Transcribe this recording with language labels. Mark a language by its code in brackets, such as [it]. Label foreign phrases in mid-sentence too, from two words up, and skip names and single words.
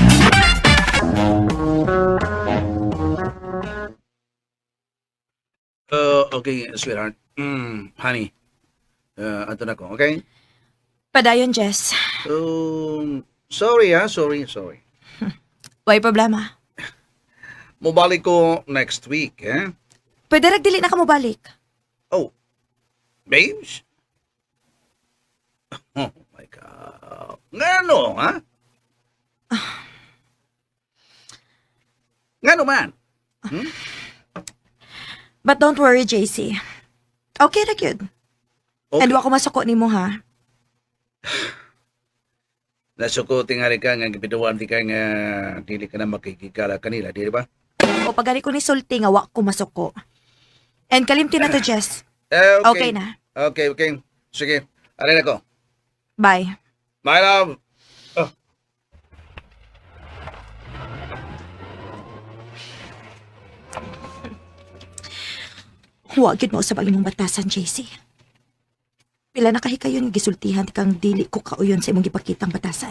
[en] Okay, sweetheart. [ceb] Honey. Ato na ko, okay? Padayon, Jess. [en] Sorry ha, sorry. [ceb] Way problema. Mubalik ko [en] next week, [ceb] eh? Pwede rag dili na ka mo balik. [en] Oh, babes? Oh my God. [ceb] Ngano, ha? Ngano man? [en] But don't worry, JC. [ceb] Okay ra gyud. Okay. And wa ko masuko nimo ha. Nasuko tingali ka nga gipiduan di ka nga dili ka na makikikala kanila, di ba? O pagani ko ni sulti nga wa ko masuko. And kalimti na to, Jess. Okay na. Okay. Sige, aray na ko. Bye. [en] My love. [ceb] Oh. Wa gyud mo sa imong batasan, JC. Pila na kahikayon gisultihan kang dili ko kauyon sa imong gipakitang batasan.